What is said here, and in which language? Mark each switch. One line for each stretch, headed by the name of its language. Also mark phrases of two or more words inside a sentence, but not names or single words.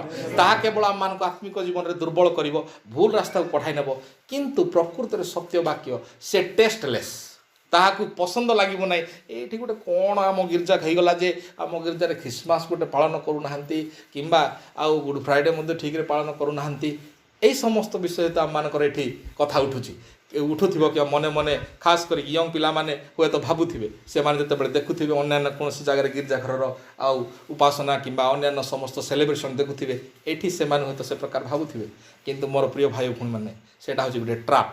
Odia: ତାହା କେବଳ ଆମମାନଙ୍କୁ ଆତ୍ମିକ ଜୀବନରେ ଦୁର୍ବଳ କରିବ, ଭୁଲ ରାସ୍ତାକୁ ପଠାଇ ନେବ। କିନ୍ତୁ ପ୍ରକୃତରେ ସତ୍ୟ ବାକ୍ୟ ସେ ଟେଷ୍ଟଲେସ୍, ତାହାକୁ ପସନ୍ଦ ଲାଗିବ ନାହିଁ। ଏଇଠି ଗୋଟେ କ'ଣ ଆମ ଗିର୍ଜା ହେଇଗଲା ଯେ ଆମ ଗିର୍ଜାରେ ଖ୍ରୀଷ୍ଟମାସ ଗୋଟେ ପାଳନ କରୁନାହାନ୍ତି, କିମ୍ବା ଆଉ ଗୁଡ୍ ଫ୍ରାଇଡେ ମଧ୍ୟ ଠିକ୍ରେ ପାଳନ କରୁନାହାନ୍ତି। ଏଇ ସମସ୍ତ ବିଷୟେ ତ ଆମମାନଙ୍କର ଏଠି କଥା ଉଠୁଥିବ କି ମନେ ମନେ, ଖାସ୍ କରିକି ୟଙ୍ଗ ପିଲାମାନେ ହୁଏତ ଭାବୁଥିବେ, ସେମାନେ ଯେତେବେଳେ ଦେଖୁଥିବେ ଅନ୍ୟାନ୍ୟ କୌଣସି ଜାଗାରେ ଗିର୍ଜାଘରର ଆଉ ଉପାସନା କିମ୍ବା ଅନ୍ୟାନ୍ୟ ସମସ୍ତ ସେଲିବ୍ରେସନ୍ ଦେଖୁଥିବେ, ଏଠି ସେମାନେ ହୁଏତ ସେ ପ୍ରକାର ଭାବୁଥିବେ। କିନ୍ତୁ ମୋର ପ୍ରିୟ ଭାଇ ଭଉଣୀମାନେ, ସେଇଟା ହେଉଛି ଗୋଟେ ଟ୍ରାପ୍।